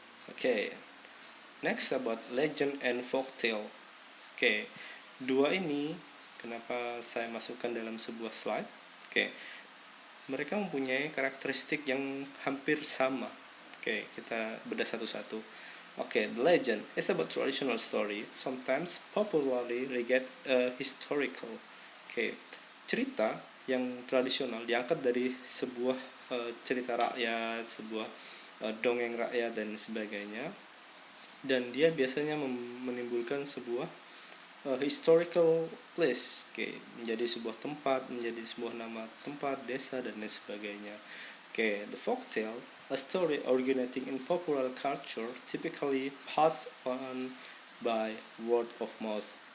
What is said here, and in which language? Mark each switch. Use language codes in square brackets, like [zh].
[en] Okay, next about legend and folktale. [id] Okay, dua ini kenapa saya masukkan dalam sebuah slide? Okay, mereka mempunyai karakteristik yang hampir sama. Oke, kita bedah satu-satu. [en] Oke, the legend is about traditional story, sometimes popularly regard historical. [id] Oke, cerita yang tradisional diangkat dari sebuah cerita rakyat, sebuah dongeng rakyat dan sebagainya. Dan dia biasanya menimbulkan sebuah [en] historical place, [id] menjadi sebuah tempat, menjadi sebuah nama tempat, desa, dan lain sebagainya. [en] The folktale, a story originating in popular culture, typically passed on by word of mouth.